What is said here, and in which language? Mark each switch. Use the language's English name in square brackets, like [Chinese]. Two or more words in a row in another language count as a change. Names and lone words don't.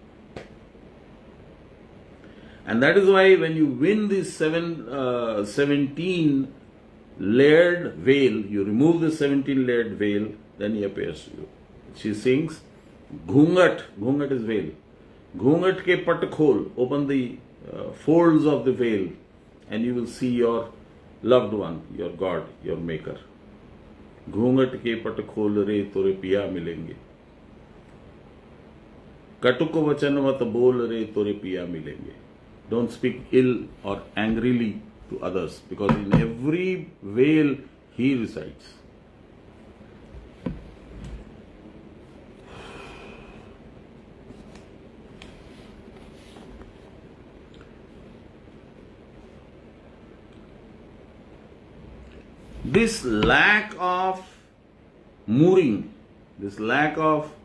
[English] And that is why when you win this 17 layered veil, you remove the 17 layered veil, then he appears to you. She sings, Ghungat, Ghungat is veil. [Hindi] घूंघट के पट खोल, [English] open the folds of the veil and you will see your loved one, your God, your maker. [Hindi] घूंघट के पट खोल रे तोरे पिया मिलेंगे कटुक वचन मत बोल रे तोरे पिया मिलेंगे. [English] Don't speak ill or angrily to others, because in every veil he resides. This lack of mooring, this lack of